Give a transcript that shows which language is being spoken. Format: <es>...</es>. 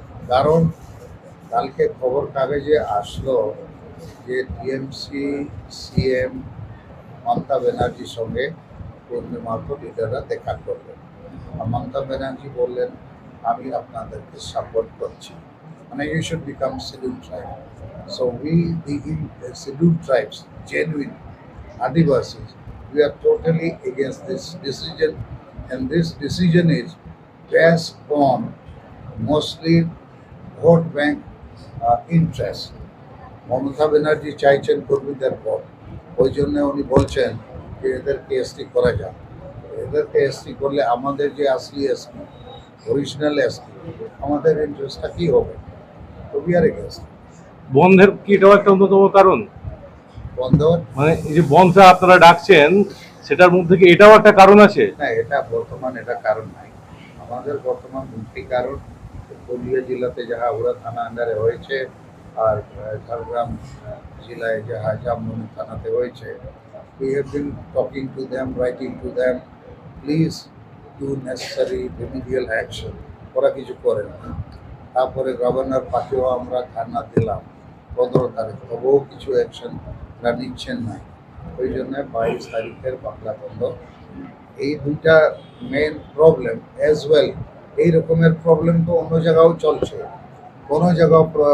<bn>কারণ কালকে খবর কাগজে আসলো যে টিএমসি সিএম মমতা ব্যানার্জির সঙ্গে কর্মী মাত্র লিডাররা দেখা করলেন। আর মমতা ব্যানার্জি বললেন আমি আপনাদেরকে সাপোর্ট করছি, মানে</bn> <en>You should become schedule tribe. So we the schedule tribes, genuine Adivasis, we are totally against this decision, and this decision is based on mostly vote bank interest.</en> <bn>Mamata Banerjee চাইছেন কর্মীদের ভোট, ওই জন্য উনি বলছেন যে এদেরকে এসটি করা যাক। এদেরকে এসটি করলে আমাদের যে আসলি এসটি, অরিজিনাল এসটি, আমাদের ইন্টারেস্টটা কী হবে?</bn> <en>তো we are against.</en> <bn>বন্ধের কি এটাও একটা অন্যতম কারণ? বন্ধ মানে এই যে বন্ধটা আপনারা ডাকছেন সেটার মধ্যে কি এটাও একটা কারণ আছে? না, এটা বর্তমান এটা কারণ নাই। আমাদের বর্তমান দুটি কারণ, পুরুলিয়া জেলাতে যাহা উড়া থানা আন্ডারে হয়েছে আর ঝাড়গ্রাম জেলায় যাহা জামবনি থানাতে হয়েছে।</bn> <en>We have been talking to them, writing to them, please do necessary remedial action.</en> <bn>ওরা কিছু করে না। তারপরে গভর্নর পাকেও আমরা ধারণা দিলাম 15 তারিখ, তবুও কিছু অ্যাকশন নিচ্ছেন না। ওই জন্য 22 তারিখের বাংলা বন্ধ। এই দুইটা মেন প্রবলেম অ্যাজ ওয়েল। এই রকমের প্রবলেম তো অন্য জায়গাও চলছে, কোনো জায়গাও</bn>